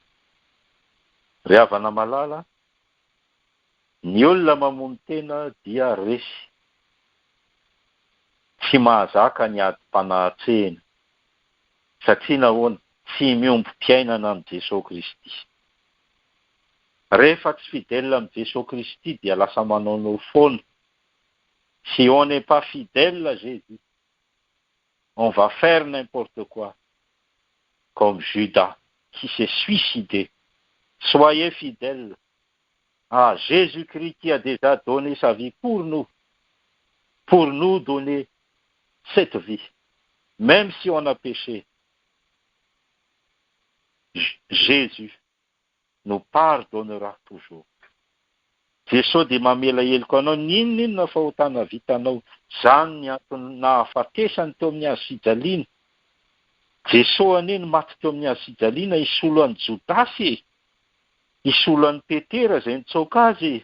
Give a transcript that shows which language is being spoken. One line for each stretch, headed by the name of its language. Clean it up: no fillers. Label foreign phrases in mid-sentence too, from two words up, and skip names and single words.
Malagasy: Ry havana malala, ny olona mamono tena dia resy, tsy mahazaka ny adim-panahatrehana, satria nahoana tsy miombi-piainana amin'ny Jesosy Kristy. Rehefa tsy fidèle amin'ny Jesosy Kristy dia lasa manaonao foana.
French: Si on n'est pas fidèle à Jésus, on va faire n'importe quoi, comme Judas qui s'est suicidé. Soyez fidèles à Jésus-Christ qui a déjà donné sa vie pour nous donner cette vie, même si on a péché. Jésus nous pardonnera toujours.
Malagasy: Jesosy dia mamela heloko anao ninona fahotana vitanao. Zany ny antony nahafatesany teo amin'ny azo fijaliana. Jesosy aneny maty teo amin'ny azo fijaliana isolo an'i Jodasy, isolo an'i Petera izay nitsoaka azy.